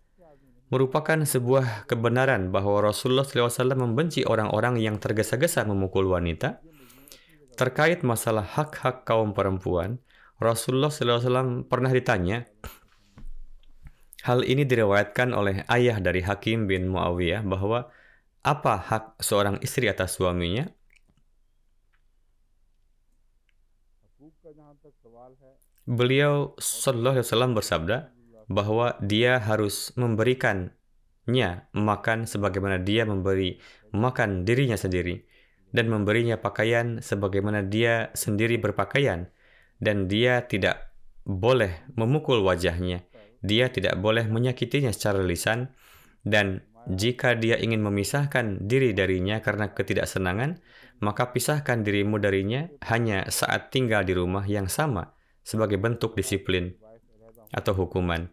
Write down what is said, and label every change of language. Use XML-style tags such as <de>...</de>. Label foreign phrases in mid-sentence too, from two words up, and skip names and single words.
<id>Merupakan sebuah kebenaran bahwa Rasulullah SAW membenci orang-orang yang tergesa-gesa memukul wanita. Terkait masalah hak-hak kaum perempuan, Rasulullah SAW pernah ditanya. Hal ini diriwayatkan oleh ayah dari Hakim bin Muawiyah bahwa Apa hak seorang istri atas suaminya?</id> <hi>हकूक का जहाँ तक सवाल है,</hi> <id>Beliau</id> <ar>صلى الله عليه وسلم</ar> <id>bersabda bahwa dia harus memberikannya makan sebagaimana dia memberi makan dirinya sendiri dan memberinya pakaian sebagaimana dia sendiri berpakaian, dan dia tidak boleh memukul wajahnya, dia tidak boleh menyakitinya secara lisan, dan jika dia ingin memisahkan diri darinya karena ketidaksenangan, maka pisahkan dirimu darinya hanya saat tinggal di rumah yang sama sebagai bentuk disiplin atau hukuman.</id>